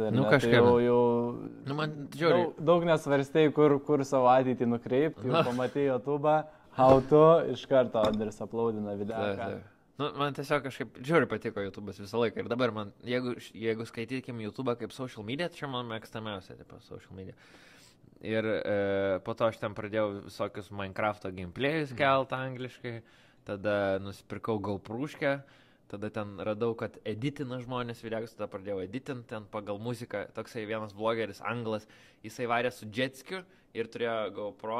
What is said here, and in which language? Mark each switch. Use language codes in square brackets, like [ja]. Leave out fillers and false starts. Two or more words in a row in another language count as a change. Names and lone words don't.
[lt] Nu ne? kažkaip. Tai jau Man žiūri. daug nesvarstėjai, kur savo ateitį nukreipti, jau pamatėjai YouTube'ą, [en] how to, [lt] iš karto Andris uploadina video. Taip. Man tiesiog kažkaip žiūri patiko YouTube'as visą laiką. Ir dabar man, jeigu skaitykim YouTube'ą kaip [en] social media, [lt] tai čia man mėgstamiausia tipo [en] social media. [lt] Ir po to aš ten pradėjau visokius Minecraft'o gameplay'us kelt angliškai. Tada nusipirkau GoPru'škę. Tada ten radau, kad editina žmonės videokus, tada pradėjau editint ten pagal muziką. Toksai vienas blogeris, anglas, jisai varė su jetskiu ir turėjo GoPro.